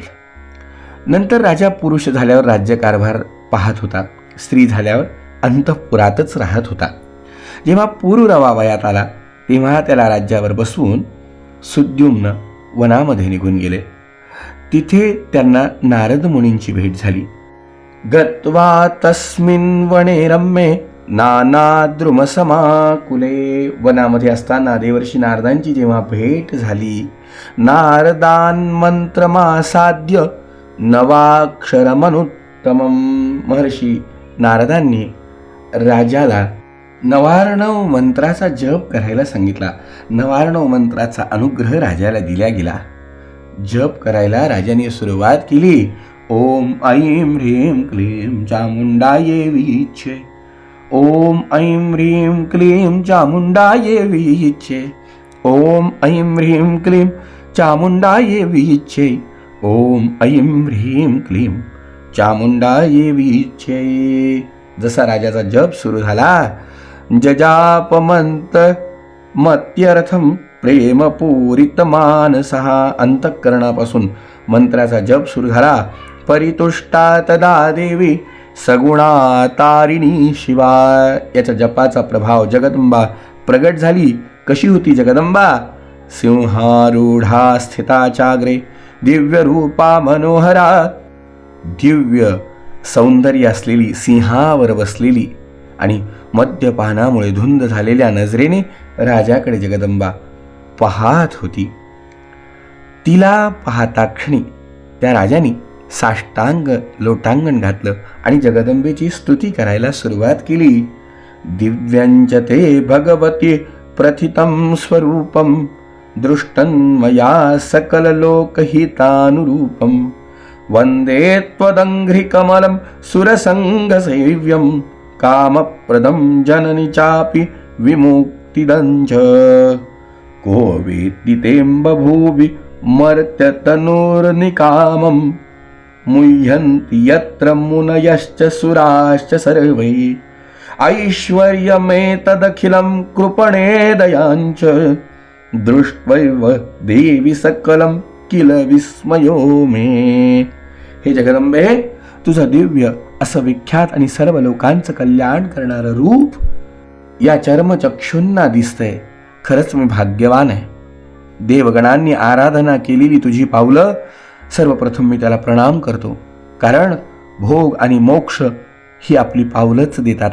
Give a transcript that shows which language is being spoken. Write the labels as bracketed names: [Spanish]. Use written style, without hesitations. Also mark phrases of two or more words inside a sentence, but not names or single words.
[Marathi] नंतर राजा पुरुष झाल्यावर राज्यकारभार पाहत होता, स्त्री झाल्यावर अंतःपुरातच राहत होता. जेव्हा पुरुरवा वयात आला तेव्हा त्याला राज्यावर बसवून सुद्युम्न वनामध्ये निघून गेले. तिथे त्यांना नारद मुनींची भेट झाली. [Sanskrit] गत्वा तस्मिन् वने रम्ये नानाद्रुमसमाकुले. [Marathi] वनामध्ये असताना देवर्षी नारदांची जेव्हा भेट झाली, [Sanskrit] नारदान मंत्रमासाद्य नवाक्षरमनुत्तमम. [Marathi] महर्षी नारदांनी राजाला नवार्णव मंत्राचा जप करायला सांगितला. नवार्णव मंत्राचा अनुग्रह राजाला दिला गेला. जप करायला राजाने सुरुवात केली. [Sanskrit] ओम ऐं ह्रीं क्लीं चामुंडाये विच्छे. ओम ऐं ह्रीं क्लीं चामुंडाये विच्छे. ओम ऐं ह्रीं क्लीं चामुंडाये विच्छे. ओम ऐं ह्रीं क्लीं चामुंडाये विच्छे. [Marathi] जसा राजाचा जप सुरू झाला, [Sanskrit] जजापमंत मत्यर्थम प्रेमपूरित मानसः. [Marathi] अंतःकरणापासून मंत्राचा जप सुरू झाला. [Sanskrit] परितुष्टा तदा देवी सगुणा तारिणी शिवा. [Marathi] याच्या जपाचा प्रभाव जगदंबा प्रगट झाली. कशी होती जगदंबा? [Sanskrit] सिंहारूढा स्थिताचाग्रे दिव्य रूपा मनोहरा. [Marathi] दिव्य सौंदर्य असलेली, सिंहावर बसलेली आणि मद्यपानामुळे धुंद झालेल्या नजरेने राजाकडे जगदंबा पाहत होती. तिला पाहता क्षणी त्या राजाने साष्टांग लोटांगण घातलं आणि जगदंबेची स्तुती करायला सुरुवात केली. [Sanskrit] दिव्यंच ते भगवती प्रथितं स्वरूपं दृष्टं मया सकललोकहितानुरूपं. वंदे त्वदङ्घ्रिकमलं सुरसङ्गसेव्यं कामप्रदं जननि चापि विमुक्तिदञ्च. को वेत्ति तें बभूवि मर्त्यतनुर्निकामं मुह्यन्ति यत्र मुनयश्च सुराश्च सर्वे. ऐश्वर्यमेतदखिलं कृपणे दयांच दृष्ट्वैव देवी सकलं किल विस्मयो मे. [Marathi] हे जगदंबे, तुझं दिव्य असं विख्यात आणि सर्व लोकांचं कल्याण करणारं रूप या चर्मचक्षुंना दिसतंय. खरंच मी भाग्यवान आहे. देवगणांनी आराधना केलेली तुझी पावलं सर्वप्रथम मी त्याला प्रणाम करतो, कारण भोग आणि मोक्ष ही आपली पावलंच देतात.